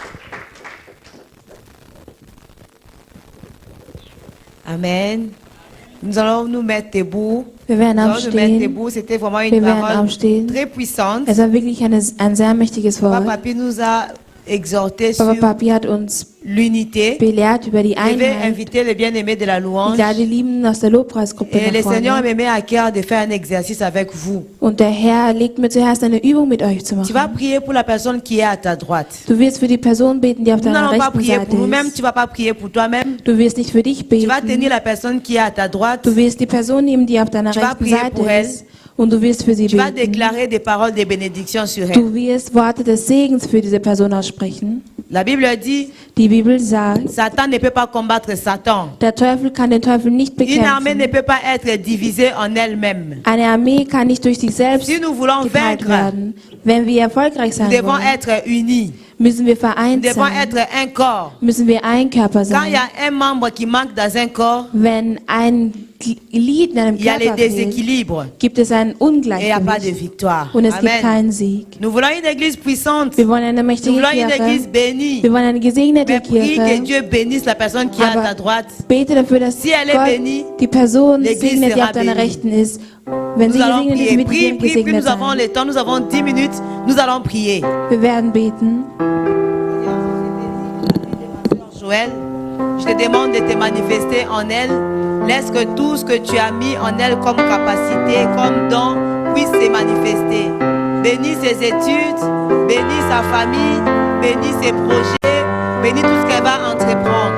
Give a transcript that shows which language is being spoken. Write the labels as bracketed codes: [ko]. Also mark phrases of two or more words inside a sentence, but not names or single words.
[fr] Amen. Nous allons nous mettre debout. [de] Wir werden [fr] Nous allons nous mettre [de] aufstehen. [fr] debout. C'était vraiment une [de] Wir werden [fr] parole [de] aufstehen. [fr] très puissante. [de] Es war wirklich ein sehr mächtiges Papa Wort. [fr] Papi nous a exhorté Papa sur [de] Papi hat uns [fr] l'unité. [de] belehrt über die [fr] Je vais [de] Einheit. [fr] inviter les bien-aimés de la [de] Ich [fr] louange. [de] lade die Lieben aus der Lobpreisgruppe [fr] Et le [de] nach [fr] Seigneur [de] vorne. [fr] me met à cœur de faire un exercice avec vous. [de] Und der Herr legt mir zuerst eine Übung mit euch zu [fr] Tu vas [de] machen. [fr] prier pour la personne qui est à ta droite. [de] Du wirst für die Person beten, die auf [fr] Nous [de] deiner [fr] n'allons pas [de] rechten [fr] prier [de] Seite [fr] pour nous-mêmes, [de] ist. [fr] tu vas pas prier pour toi-même. [de] Du wirst nicht für dich [fr] Tu vas [de] beten. [fr] tenir la personne qui est à ta droite. [de] Du wirst die Person nehmen, die auf deiner [fr] Tu vas [de] rechten [fr] prier [de] Seite [fr] pour elle. [de] ist. Und du wirst für sie [fr] Tu vas [de] beten. [fr] déclarer des paroles de bénédiction sur elle. [de] Du wirst Worte des Segens für diese Person aussprechen. [fr] La Bible dit, [de] Die Bibel sagt, [fr] Satan ne peut pas combattre Satan. [de] der Teufel kann den Teufel nicht [fr] Une armée ne [de] bekämpfen. [fr] peut pas être divisée en elle-même. [de] Eine Armee kann nicht durch sich selbst [fr] Si nous voulons [de] geteilt [fr] vaincre, [de] werden. Wenn wir erfolgreich [fr] nous [de] sein [fr] devons [de] wollen, [fr] être unis. [de] müssen wir [fr] Nous [de] vereint [fr] devons [de] sein. [fr] être un corps. [de] Müssen wir ein Körper [fr] Quand il y [de] sein. [fr] a un membre qui manque dans un corps, [de] Wenn ein Glied in einem [fr] il y a les [de] Körper fehlt, [fr] déséquilibres [de] gibt es ein [fr] et il n'y a pas de [de] Ungleichgewicht [fr] victoire. [de] und es gibt [fr] Amen. [de] keinen Sieg. [fr] Nous voulons une église puissante. [de] Wir wollen eine [fr] Nous [de] mächtige [fr] voulons une église [de] Kirche. [fr] bénie. [de] Wir wollen eine gesegnete [fr] Mais prie que [de] Kirche. [fr] Dieu bénisse la personne qui est à ta [de] Aber [fr] droite. [de] bete dafür, dass [fr] Si elle est [de] Gott [fr] bénie, [de] die Person [fr] l'église [de] segnet, die [fr] sera [de] auf deiner [fr] bénie. [de] Rechten ist. Wenn [fr] Nous [de] sie [fr] allons [de] gesegnet ist, [fr] prier. [de] wird [fr] Prie, [de] sie [fr] prie, puis [de] gesegnet [fr] nous avons [de] sein. [fr] le temps, nous avons 10 minutes, nous allons prier. [de] Wir werden beten. [fr] Joël, je te demande de te manifester en elle. Laisse que tout ce que tu as mis en elle comme capacité, comme don, puisse se manifester. Bénis ses études, bénis sa famille, bénis ses projets, bénis tout ce qu'elle va entreprendre.